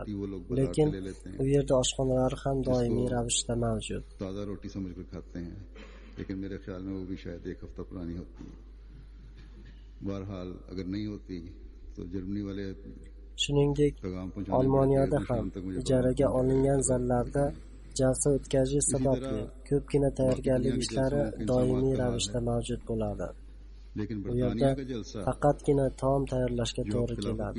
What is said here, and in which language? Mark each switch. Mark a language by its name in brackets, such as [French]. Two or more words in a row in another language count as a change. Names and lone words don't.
[Uzbek] Lekin u yerda oshxonalar ham doimiy ravishda mavjud. [Urdu] تازہ روٹی سمجھ کر کھاتے ہیں، لیکن میرے خیال میں وہ بھی شاید ایک ہفتہ پرانی ہوتی ہے. بہرحال اگر نہیں ہوتی تو جرمنی والے [Uzbek] Shuningdek, Olmoniyada ham ijaraga olingan zallarda jalsa o'tkazish sababli ko'pgina tayyorgarlik ishlari doimiy ravishda mavjud bo'ladi. Bu yerda faqatgina taom tayyorlashga to'g'ri keladi.